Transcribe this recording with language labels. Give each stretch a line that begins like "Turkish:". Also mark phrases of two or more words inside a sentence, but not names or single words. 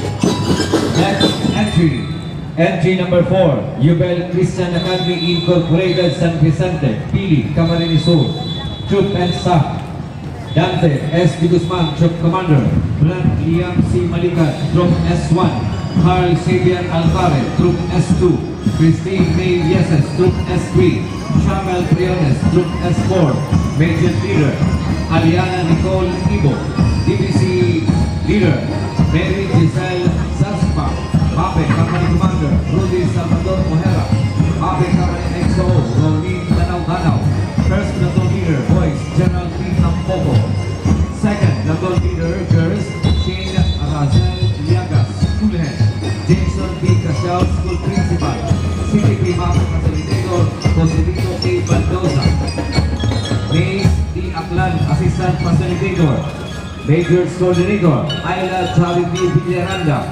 English: Next entry. Entry number 4, Jubel Christian Academy Incorporated, San Vicente, Pili, Camarines Sur. Troop and Staff. Dante S. D. Guzman, Troop Commander. Brand Liam C. Malikat, Troop S1. Carl Xavier Alvarez, Troop S2. Christine May Yeses, Troop S3. Shamel Priones, Troop S4. Major Leader, Aliana Nicole Ibo. DPC Leader, Mary Giselle Zaspa. Pape Company Commander, Rudy Salvador Ojera. Pape Company XO, Ronin Ganaw. First Platoon Leader, Boys, General P. Tampoco. Second Platoon Leader, Girls, Shane Razel Liagas, School Head. Jason B. Casiao, School Principal. CTP Pape Facilitator, Joselito A. Baldoza. Mace D. Aklan, Assistant Facilitator. Majors Coordinator, Ayla Charity Villaranda.